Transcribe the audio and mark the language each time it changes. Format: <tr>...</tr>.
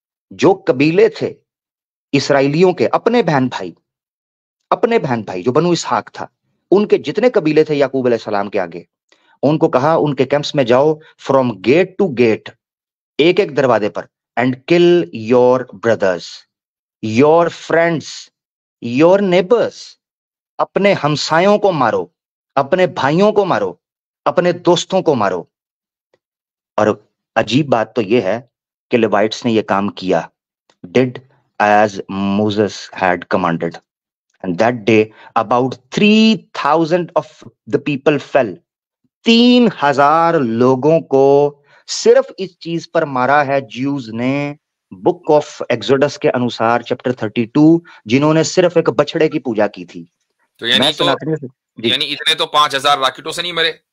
<ur>جو قبیلے تھے اسرائیلیوں کے, اپنے بہن بھائی جو بنو اسحاق تھا, ان کے جتنے قبیلے تھے یعقوب علیہ السلام کے آگے, ان کو کہا ان کے کیمپس میں جاؤ,</ur> <en>from gate to gate,</en> <ur>ایک ایک دروازے پر,</ur> <en>and kill your brothers, your friends, your neighbours,</en> <ur>اپنے ہمسایوں کو مارو, اپنے بھائیوں کو مارو, اپنے دوستوں کو مارو. اور عجیب بات تو یہ ہے کہ لیوائٹس نے یہ کام کیا,</ur> <en>did as Moses had commanded, and that day about 3,000 of the people fell.</en> <ur>3,000 لوگوں کو صرف اس چیز پر مارا ہے جیوز نے, بک آف ایکسوڈس کے انوسار چیپٹر 32, جنہوں نے صرف ایک بچڑے کی پوجا کی تھی. تو یعنی اتنے تو 5,000 راکٹوں سے نہیں مرے.</ur>